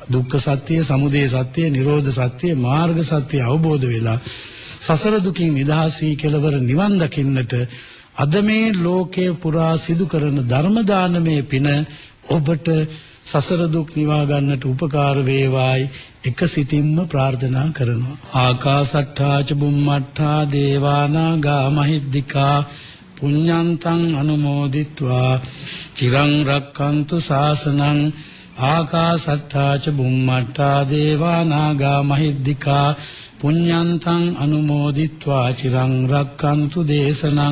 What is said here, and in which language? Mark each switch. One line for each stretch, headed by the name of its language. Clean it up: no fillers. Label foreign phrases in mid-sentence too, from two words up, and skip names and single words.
Sinhala: දුක්ඛ සත්‍ය, සමුදය සත්‍ය, නිරෝධ සත්‍ය, මාර්ග සත්‍ය අවබෝධ වෙලා සසර දුකින් නිදහසී කෙලවර නිවන් දකින්නට අද මේ ලෝකයේ පුරා සිදු කරන ධර්ම දානමය පින ඔබට සසර දුක් නිවා ගන්නට උපකාර වේවායි එක සිතින්ම ප්‍රාර්ථනා කරනවා.
Pali: ආකාසට්ඨා ච බුම්මට්ඨා දේවානාගා මහිද්దికා පුඤ්ඤන්තං අනුමෝදිත්වා චිරං රක්ඛන්තු ශාසනං. ආකාසට්ඨා ච බුම්මට්ඨා දේවානාගා මහිද්దికා පුඤ්ඤන්තං අනුමෝදිත්වා චිරං රක්ඛන්තු දේශනං.